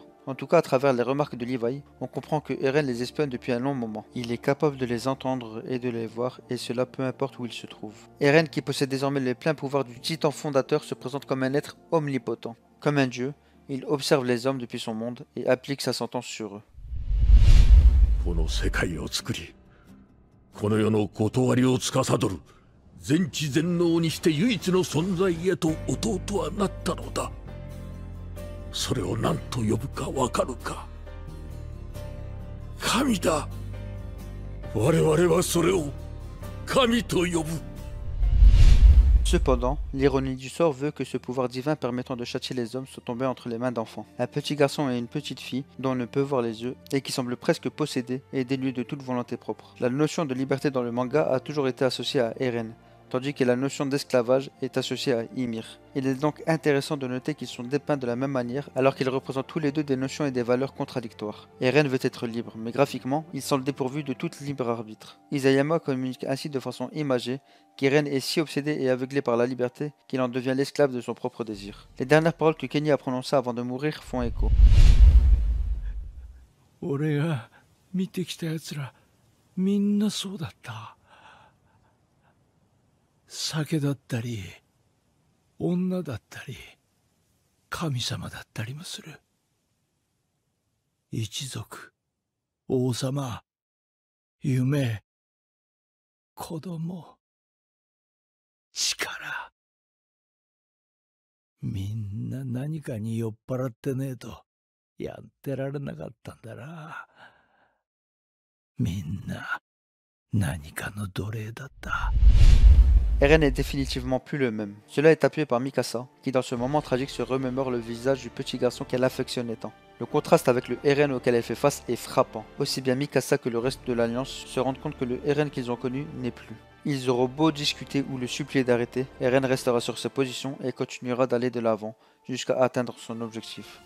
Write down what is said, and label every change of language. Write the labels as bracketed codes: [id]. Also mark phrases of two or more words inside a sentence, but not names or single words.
[fr] En tout cas, à travers les remarques de Levi, on comprend que Eren les espionne depuis un long moment. Il est capable de les entendre et de les voir, et cela peu importe où il se trouve. Eren, qui possède désormais les pleins pouvoirs du titan fondateur, se présente comme un être omnipotent, comme un dieu. Il observe les hommes depuis son monde et applique sa sentence sur eux. [ja] この世界を作り、この世の理りを司る全知全能にして唯一の存在へと弟はなったのだ。それを何と呼ぶかわかるか。神だ。我々はそれを神と呼ぶ。 [fr] Cependant, l'ironie du sort veut que ce pouvoir divin permettant de châtier les hommes soit tombé entre les mains d'enfants. Un petit garçon et une petite fille, dont on ne peut voir les yeux, et qui semblent presque possédés et dénués de toute volonté propre. La notion de liberté dans le manga a toujours été associée à Eren, tandis que la notion d'esclavage est associée à Ymir. Il est donc intéressant de noter qu'ils sont dépeints de la même manière alors qu'ils représentent tous les deux des notions et des valeurs contradictoires. Eren veut être libre, mais graphiquement, il semble dépourvu de tout libre arbitre. Isayama communique ainsi de façon imagée qu'Eren est si obsédé et aveuglé par la liberté qu'il en devient l'esclave de son propre désir. Les dernières paroles que Kenny a prononcées avant de mourir font écho. [ja] 俺が見てきたやつらみんなそうだった。酒だったり女だったり神様だったりもする。一族、王様、夢、 子供、力。みんな何かに酔っ払ってねえとやってられなかったんだな。みんな何かの奴隷だった。 [fr] Eren n'est définitivement plus le même. Cela est appuyé par Mikasa, qui dans ce moment tragique se remémore le visage du petit garçon qu'elle affectionnait tant. Le contraste avec le Eren auquel elle fait face est frappant. Aussi bien Mikasa que le reste de l'Alliance se rendent compte que le Eren qu'ils ont connu n'est plus. Ils auront beau discuter ou le supplier d'arrêter, Eren restera sur ses positions et continuera d'aller de l'avant, jusqu'à atteindre son objectif.